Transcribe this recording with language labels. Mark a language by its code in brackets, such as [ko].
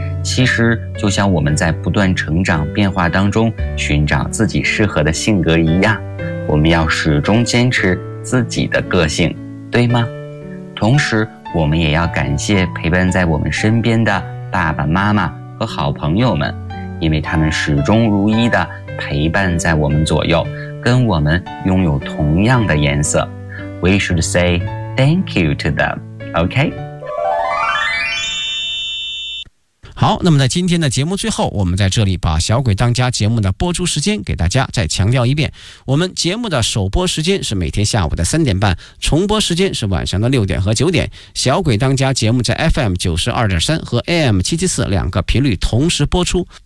[zh] 其实就像我们在不断成长变化当中寻找自己适合的性格一样，我们要始终坚持自己的个性，对吗？同时我们也要感谢陪伴在我们身边的爸爸妈妈和好朋友们，因为他们始终如一地陪伴在我们左右，跟我们拥有同样的颜色。 [en] We should say thank you to them, OK? [zh] 好，那么在今天的节目最后，我们在这里把小鬼当家节目的播出时间给大家再强调一遍。我们节目的首播时间是每天下午的3:30，重播时间是晚上的6:00和9:00。小鬼当家节目在 FM92.3 和 AM774 两个频率同时播出。